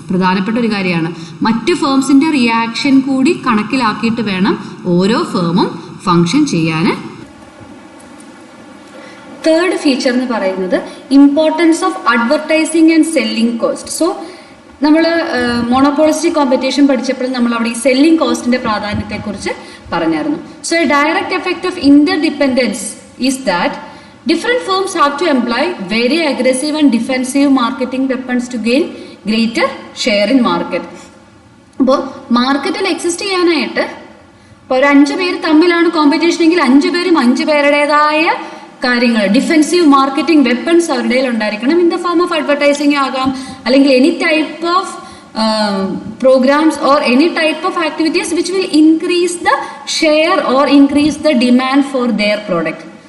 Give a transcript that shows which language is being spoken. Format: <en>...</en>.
<ml>പ്രധാനപ്പെട്ട ഒരു കാര്യമാണ്. മറ്റ് ഫേംസിൻ്റെ റിയാക്ഷൻ കൂടി കണക്കിലാക്കിയിട്ട് വേണം ഓരോ ഫേമും ഫങ്ഷൻ ചെയ്യാൻ.</ml> <en>Third feature എന്ന് പറയുന്നത് importance of advertising and selling cost.</en> <ml>So നമ്മൾ മോണോപോളിസ്റ്റിക് കോമ്പറ്റീഷൻ പഠിച്ചപ്പോൾ നമ്മൾ അവിടെ ഈ സെല്ലിംഗ് കോസ്റ്റിന്റെ പ്രാധാന്യത്തെക്കുറിച്ച് പറഞ്ഞായിരുന്നു.</ml> <en>So a direct effect of interdependence is that different firms have to employ very aggressive and defensive marketing weapons to gain greater share in market.</en> <ml>അപ്പോൾ മാർക്കറ്റിൽ exist ചെയ്യാനായിട്ട് ഇപ്പോൾ ഒരു 5 പേര് തമ്മിലാണ് കോമ്പറ്റീഷൻ എങ്കിൽ 5 പേരും 5 പേരുടേതായ കാര്യങ്ങൾ, ഡിഫെൻസീവ് മാർക്കറ്റിംഗ് വെപ്പൺസ് അവരുടെ കയ്യിൽ ഉണ്ടായിരിക്കണം.</ml> <en>In the form of advertising ആകാം, അല്ലെങ്കിൽ any type of programs or any type of activities which will increase the share or increase the demand for their product.</en>